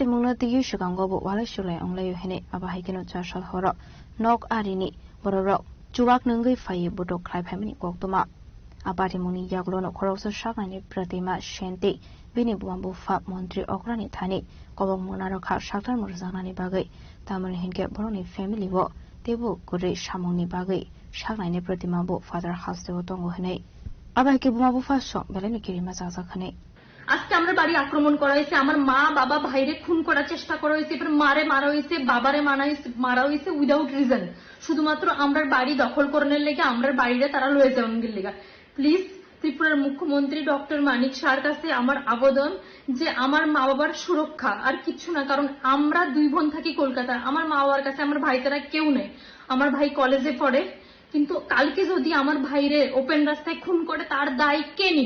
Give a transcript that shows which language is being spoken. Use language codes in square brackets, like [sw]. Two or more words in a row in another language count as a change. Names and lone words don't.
[trp] mungno ti shukango bo wala shulai onglai hene aba haikeno chashal horo nok arini borok chuwak nungui phai bodok khlai phaimani koktoma abati mungni yaklono khorokso shaknani pratima shenti bini bumbu fa montri okrani thani kobong munarokha shaktar murjanani bagai tamani hinke boroni family bo tebu kore samongni bagai shaknaini pratima bo [en] father house [trp] te tongo henei abai ke buma bo fasho beleni kirima jaja khane [bn] আজকে আমার বাড়ি আক্রমণ করা হয়েছে, আমার মা বাবা ভাইরে খুন করার চেষ্টা করা হয়েছে, এবার মারে মারা হয়েছে, বাবারে মারা হয়েছে [en] without reason, [bn] শুধুমাত্র আমরার বাড়ি দখল করানোর লেগে আমরার বাড়িরে তারা লয়ে যাওয়ার লেগে। প্লিজ ত্রিপুরার মুখ্যমন্ত্রী ডক্টর মানিক শাহর কাছে আমার আবেদন যে আমার মা বাবার সুরক্ষা আর কিচ্ছু না, কারণ আমরা 2 বোন থাকি কলকাতায়, আমার মা বাবার কাছে আমার ভাই তারা কেউ নেই, আমার ভাই কলেজে পড়ে, কিন্তু কালকে যদি আমার ভাইরে ওপেন রাস্তায় খুন করে তার দায় কে নিব?